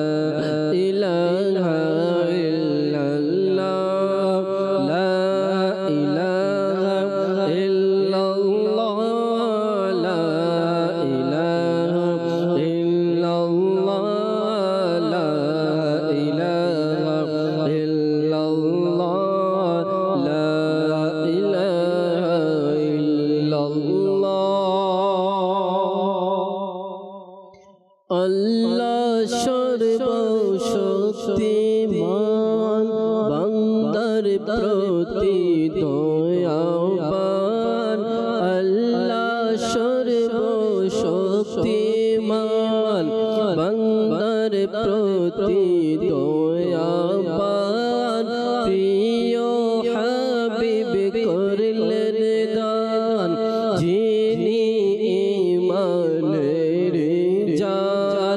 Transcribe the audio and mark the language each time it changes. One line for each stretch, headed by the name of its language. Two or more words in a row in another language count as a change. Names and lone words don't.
Arabic: الہ الا اللہ، لا الہ الا اللہ، لا الہ الا اللہ، لا الہ الا اللہ، لا الہ الا اللہ۔
Bangla: اللہ সর্বশক্তিমান বান্দার প্রতি দয়াবান, আল্লাহ সর্বশক্তিমান বান্দার প্রতি দয়াবান, প্রিয় হাবিব করলেন দান, যিনি ঈমানের জান।